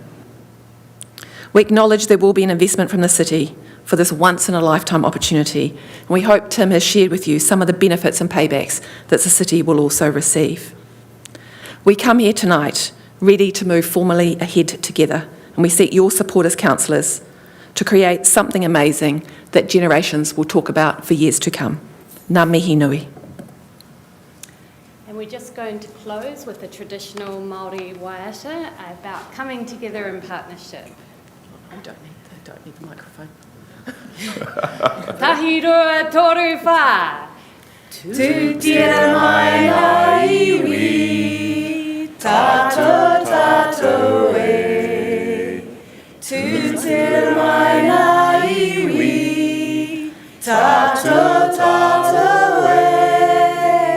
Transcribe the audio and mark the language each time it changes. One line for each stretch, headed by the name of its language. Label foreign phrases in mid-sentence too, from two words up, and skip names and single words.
English: We acknowledge there will be an investment from the city for this once-in-a-lifetime opportunity, and we hope Tim has shared with you some of the benefits and paybacks that the city will also receive. We come here tonight ready to move formally ahead together, and we seek your support as councillors to create something amazing that generations will talk about for years to come.
Māori: Ngā mihi nui.
English: And we're just going to close with the traditional Māori waiata about coming together in partnership. I don't need the microphone.
Māori: Tahi rua toru whā. Tu tira mai ngā iwi, tātou tātou e. Tu tira mai ngā iwi, tātou tātou e.